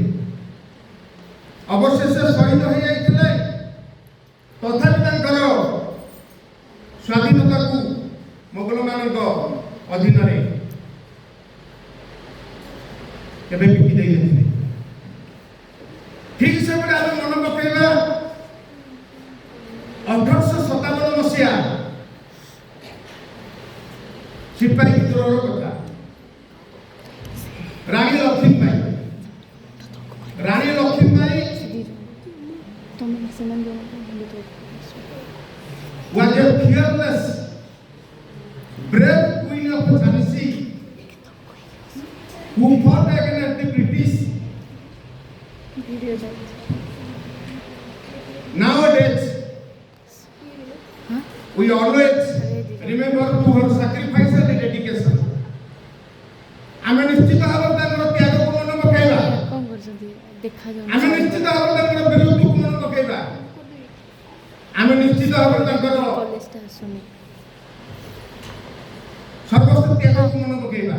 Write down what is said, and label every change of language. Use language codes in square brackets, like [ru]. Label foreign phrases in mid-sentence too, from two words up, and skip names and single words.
[or] ଅବଶେଷ ଶହୀଦ ହୋଇଯାଇଥିଲେ, ତଥାପି ତାଙ୍କର ସ୍ୱାଧୀନତାକୁ ମୋଗଲମାନଙ୍କ ଅଧୀନରେ କେବେ ବିକି ଦେଇନଥିଲେ। ଠିକ୍ ସେଭଳି ଆମେ ମନେ ପକାଇବା 1857 ମସିହା ସିପାହୀ ବିଦ୍ରୋହର କଥା। [en] ରାଣୀ ଲକ୍ଷ୍ମୀବାଇ was a fearless, brave queen of Jhansi who fought against the British. Nowadays, we always remember to her sacrifice and dedication. [or] ଆମେ ନିଶ୍ଚିତ ଭାବରେ ତାଙ୍କର ତ୍ୟାଗକୁ ମନେ ପକାଇବା। ଆମେ ନିଶ୍ଚିତ ଭାବରେ ତାଙ୍କର ବୀରତ୍ୱକୁ ମନେ ପକାଇବା। ଆମେ ନିଶ୍ଚିତ ଭାବରେ ତାଙ୍କର ସର୍ବସ୍ୱ ତ୍ୟାଗକୁ ମନେ ପକାଇବା।